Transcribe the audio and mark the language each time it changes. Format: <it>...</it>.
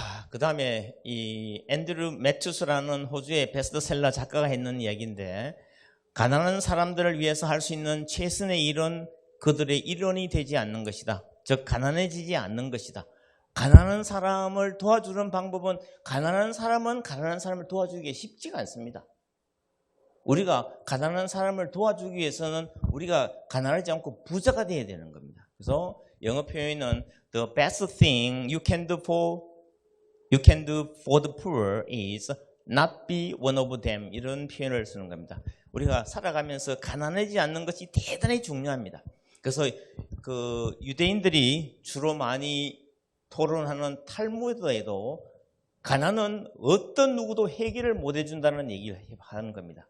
<ko>그 다음에 이 앤드류 매튜스라는 호주의 베스트셀러 작가가 했는 이야기인데 가난한 사람들을 위해서 할 수 있는 최선의 일은 그들의 일원이 되지 않는 것이다. 즉 가난해지지 않는 것이다. 가난한 사람을 도와주는 방법은 가난한 사람을 도와주기가 쉽지가 않습니다. 우리가 가난한 사람을 도와주기 위해서는 우리가 가난하지 않고 부자가 되어야 되는 겁니다. 그래서 영어 표현은</ko> <en>The best thing you can do for the poor is not be one of them.</en> <ko>이런 표현을 쓰는 겁니다. 우리가 살아가면서 가난하지 않는 것이 대단히 중요합니다. 그래서 그 유대인들이 주로 많이 토론하는 탈무드에도 가난은 어떤 누구도 해결을 못 해준다는 얘기를 하는 겁니다.</ko>